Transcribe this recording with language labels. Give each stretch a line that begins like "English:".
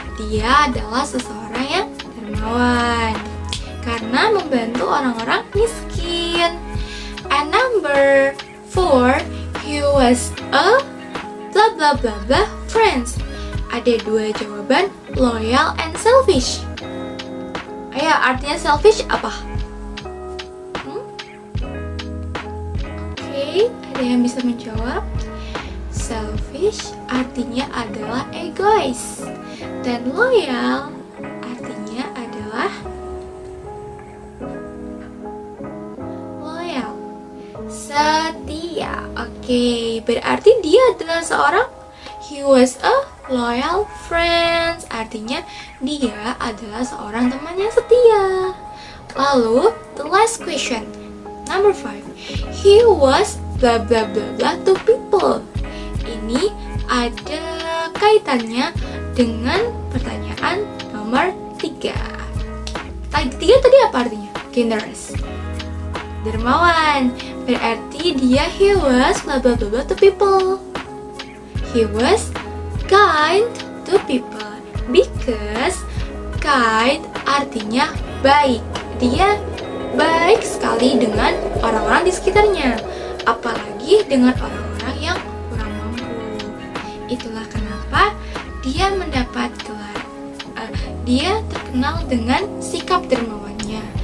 Indonesian: Dia adalah seseorang yang dermawan karena membantu orang-orang miskin.
English: And number 4, he was a blah blah blah blah friends.
Indonesian: Ada 2 jawaban,
English: loyal and selfish.
Indonesian: Ayo, artinya selfish apa? Oke, ada yang bisa menjawab? Selfish artinya adalah egois. Dan loyal artinya adalah loyal, setia. Oke, berarti dia adalah seorang,
English: he was a loyal friend.
Indonesian: Artinya dia adalah seorang teman yang setia.
English: Lalu, the last question, number 5, he was blah blah blah blah to people.
Indonesian: Ini ada kaitannya dengan pertanyaan nomor 3. Tiga tadi apa artinya? Generous, dermawan. Berarti dia
English: he was blah blah blah blah to people. He was kind to people, because kind
Indonesian: artinya baik. Dia baik sekali dengan orang-orang di sekitarnya, apalagi dengan orang-orang yang kurang mampu. Itulah kenapa dia mendapat gelar. Dia terkenal dengan sikap dermawannya.